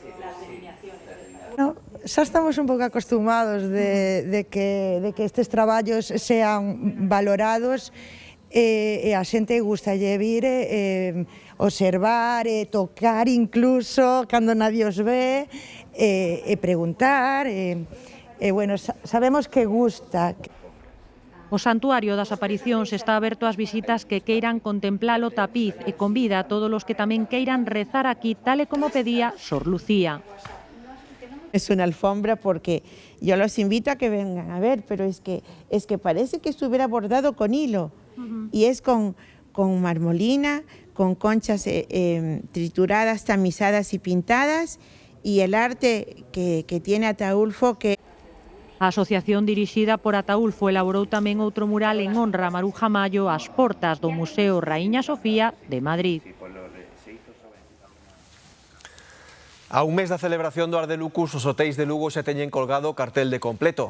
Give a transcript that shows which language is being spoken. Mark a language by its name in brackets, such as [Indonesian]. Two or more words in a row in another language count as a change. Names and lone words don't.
[Galician] Xa estamos un pouco acostumados de que estes traballos sean valorados e a xente gustalle vir observar, tocar incluso cando nadie os ve, e preguntar, bueno, sabemos que gusta. O Santuario das Aparicións está aberto ás visitas que queiran contemplar o tapiz e convida a todos os que tamén queiran rezar aquí, tal e como pedía Sor Lucía. [Spanish] Es una alfombra porque yo los invito a que vengan a ver, pero es que parece que estuviera bordado con hilo y es con marmolina, con conchas trituradas, tamizadas y pintadas y el arte que tiene Ataulfo que... [Galician] A asociación dirixida por Ataulfo elaborou tamén outro mural en honra a Maruja Mayo ás portas do Museo Raíña Sofía de Madrid. A un mes da celebración do Arte Lucus, os hotéis de Lugo xa teñen colgado o cartel de completo.